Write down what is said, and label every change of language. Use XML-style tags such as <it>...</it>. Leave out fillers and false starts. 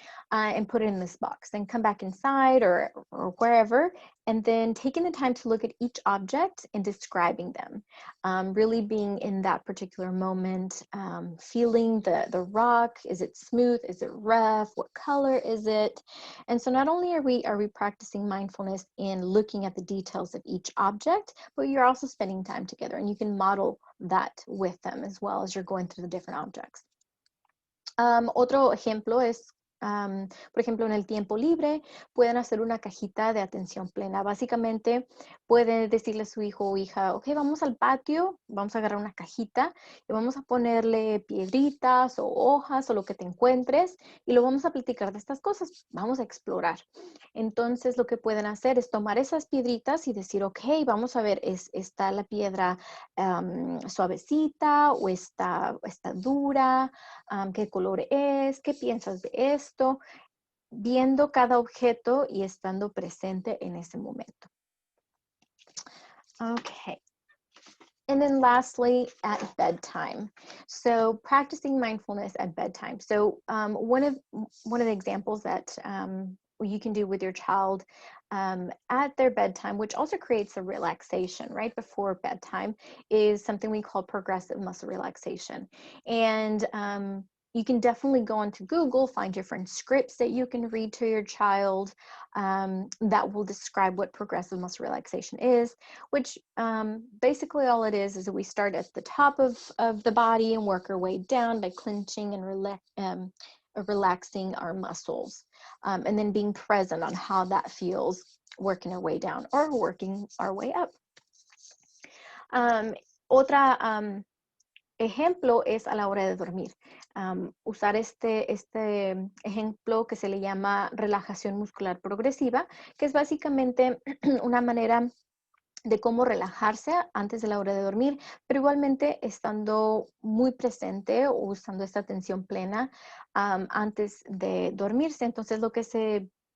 <en>And put it in this box, then come back inside or wherever, and then taking the time to look at each object and describing them, really being in that particular moment, feeling the rock. Is it smooth? Is it rough? What color is it? And so not only are we practicing mindfulness in looking at the details of each object, but you're also spending time together, and you can model that with them as well as you're going through the different objects.</en> <es>Otro ejemplo es, por ejemplo, en el tiempo libre, pueden hacer una cajita de atención plena. Básicamente, puede decirle a su hijo o hija, ok, vamos al patio, vamos a agarrar una cajita y vamos a ponerle piedritas o hojas o lo que te encuentres y lo vamos a platicar de estas cosas. Vamos a explorar. Entonces, lo que pueden hacer es tomar esas piedritas y decir, ok, vamos a ver, ¿está la piedra suavecita o está dura? ¿Qué color es? ¿Qué piensas de esto? Viendo cada objeto y estando presente en ese momento.</es> <en>Okay. And then lastly, at bedtime. So practicing mindfulness at bedtime. So one of the examples that you can do with your child at their bedtime, which also creates a relaxation right before bedtime, is something we call progressive muscle relaxation. And you can definitely go onto Google, find different scripts that you can read to your child that will describe what progressive muscle relaxation is, which basically all it is that we start at the top of the body and work our way down by clenching and relaxing our muscles, and then being present on how that feels, working our way down or working our way up.</en> <es>Otra ejemplo es a la hora de dormir. Usar este ejemplo que se le llama relajación muscular progresiva, que es básicamente una manera de cómo relajarse antes de la hora de dormir, pero igualmente estando muy presente o usando esta atención plena antes de dormirse. Entonces lo que se</es>